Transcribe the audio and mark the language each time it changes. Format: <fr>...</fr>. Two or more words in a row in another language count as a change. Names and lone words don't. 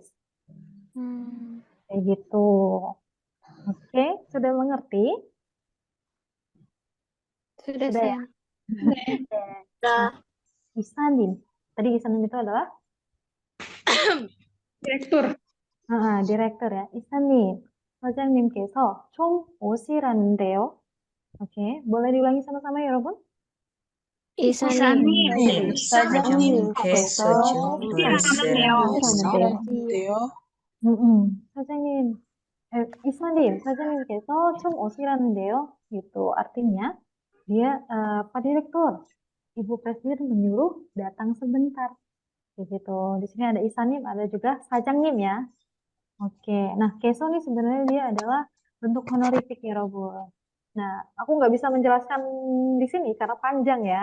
<id>Kayak gitu. Oke, sudah mengerti? Sudah Sudah ya? Nah, 이사님. Tadi 이사님 itu adalah direktur ya.</id> <ko>이사님, 사장님께서 좀 오시라는데요.</ko> <id>Oke, boleh diulangi sama-sama ya, Robun?</id> <ko>이사님, 사장님께서 좀 오시라는데요. 사장님, 이사님, 사장님께서 좀 오시라는데요.</ko> <id>Gitu. Artinya, dia, Pak Direktur, Ibu Presiden menyuruh datang sebentar. Gitu. Di sini ada isanim, ada juga sajangnim ya. Oke, nah keso nih sebenarnya dia adalah bentuk honorific ya, Robo. Nah, aku nggak bisa menjelaskan di sini karena panjang ya.</id>